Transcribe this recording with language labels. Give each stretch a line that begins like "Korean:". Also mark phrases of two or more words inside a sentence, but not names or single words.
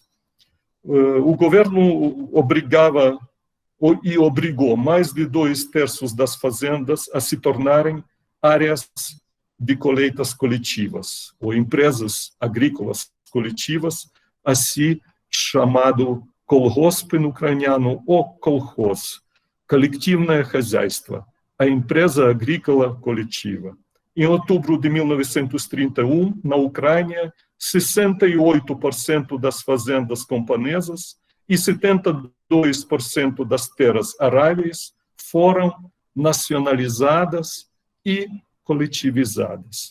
Portuguese: O governo obrigava e obrigou mais de 2/3 das fazendas a se tornarem áreas de colheitas coletivas, ou empresas agrícolas coletivas, assim chamado колгосп no ucraniano, ou
Russian: колхоз, коллективное хозяйство,
Portuguese: a empresa agrícola coletiva. Em outubro de 1931, na Ucrânia, 68% das fazendas camponesas e 72% das terras aráveis foram nacionalizadas e coletivizadas.